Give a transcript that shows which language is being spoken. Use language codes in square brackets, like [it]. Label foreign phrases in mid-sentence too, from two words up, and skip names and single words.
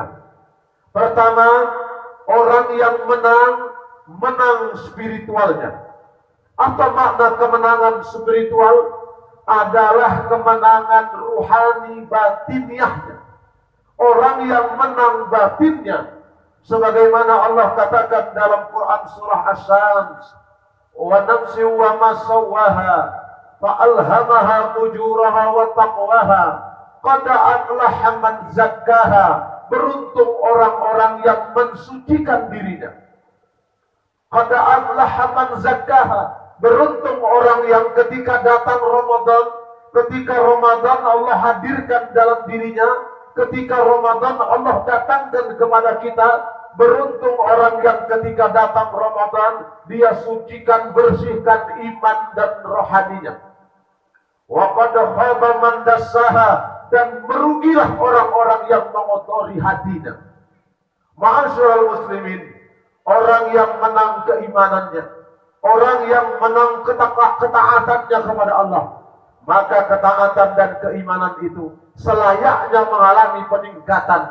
[id] Pertama, orang yang menang spiritualnya. Apa makna kemenangan spiritual? Adalah kemenangan ruhani batiniahnya. Orang yang menang batinnya, sebagaimana Allah katakan dalam Quran surah Asy-Syams, [ar] ونفس وما سواها فألهمها فجورها وتقواها قد أفلح من زكاها. [id] Beruntung orang-orang yang mensucikan dirinya. [ar] قد أفلح من زكاها. [id] Beruntung orang yang ketika datang Ramadan, ketika Ramadan Allah hadirkan dalam dirinya, ketika Ramadan Allah datangkan kepada kita. Beruntung orang yang ketika datang Ramadan, dia sucikan, bersihkan iman dan rohaninya. [ar] وقد خاب من دساها. [id] Dan merugilah orang-orang yang mengotori hatinya. [ar] معاشر المسلمين, [id] orang yang menang keimanannya, orang yang menang ketaatannya kepada Allah, maka ketaatan dan keimanan itu selayaknya mengalami peningkatan.